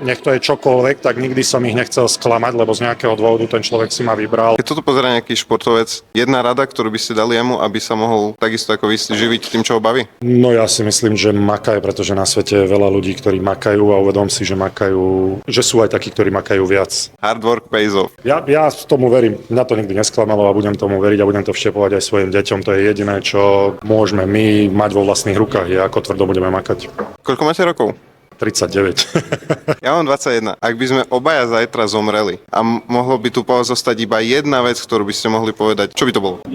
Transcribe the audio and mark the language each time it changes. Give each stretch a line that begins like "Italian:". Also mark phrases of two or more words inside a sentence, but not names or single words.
Slovak: Nech to je čokoľvek, tak nikdy som ich nechcel sklamať, lebo z nejakého dôvodu ten človek si ma vybral. Keď toto pozerá nejaký športovec, jedna rada, ktorú by ste dali jemu, aby sa mohol takisto ako vy živiť tým, čo ho baví? No ja si myslím, že makaj, pretože na svete je veľa ľudí, ktorí makajú a uvedom si, že makajú, že sú aj takí, ktorí makajú viac.
English: Hard work pays off.
Slovak: Ja tomu verím. Mňa to nikdy nesklamalo a budem tomu veriť a budem to vštepovať aj svojim deťom. To je jediné, čo môžeme my mať vo vlastných rukách, je ako tvrdo budeme makať. Koľko máte rokov? 39. Ja mám 21. Ak by sme obaja zajtra zomreli a mohlo by tu po vás zostať iba jedna vec, ktorú by ste mohli povedať, čo by to bolo?